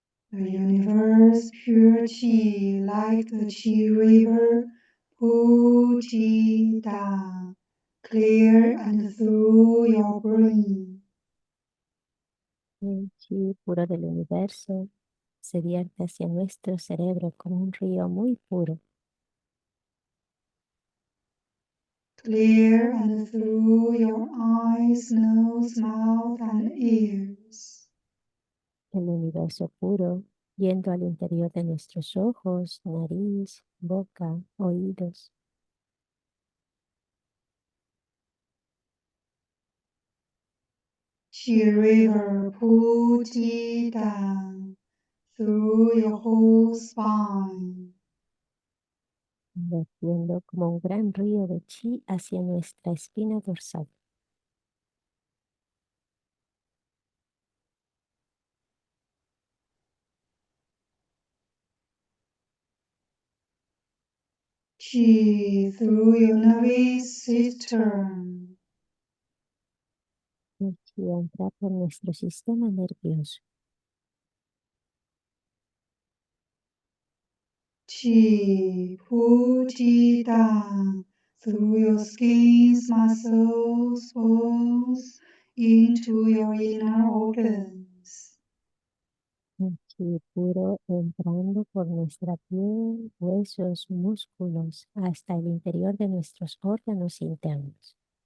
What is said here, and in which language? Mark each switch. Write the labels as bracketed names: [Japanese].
[English] The universe pure chi like the chi river, pu chi da, clear and through your brain. [Spanish] El chi puro del universo se vierte hacia nuestro cerebro como un río muy puro. [English] clear and through your eyes, nose, mouth, and ears. [Spanish] El universo puro, yendo al interior de nuestros ojos, nariz, boca, oídos. [English] Chi river Puji down through your whole spine. [Spanish] Vertiendo como un gran río de chi hacia nuestra espina dorsal. [English] Chi through your nervous system. [Spanish] El chi entra por nuestro sistema nervioso. [English] Chi Puji down through your skins, muscles, bones, into your inner organs. [Spanish] El chi puro entrando por nuestra piel, huesos, músculos, hasta el interior de nuestros órganos internos.